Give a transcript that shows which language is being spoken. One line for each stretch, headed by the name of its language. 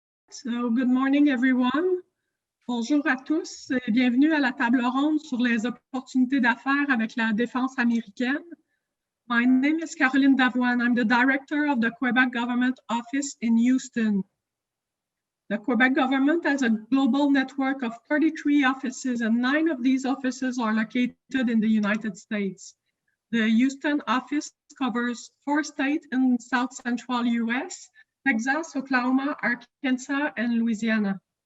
English: So, good morning, everyone.
French: Bonjour à tous et bienvenue à la table ronde sur les opportunités d'affaires avec la défense américaine.
English: My name is Caroline Davoine. I'm the director of the Quebec Government Office in Houston. The Quebec government has a global network of 33 offices, and 9 of these offices are located in the United States. The Houston office covers 4 states in South Central US, Texas, Oklahoma, Arkansas, and Louisiana.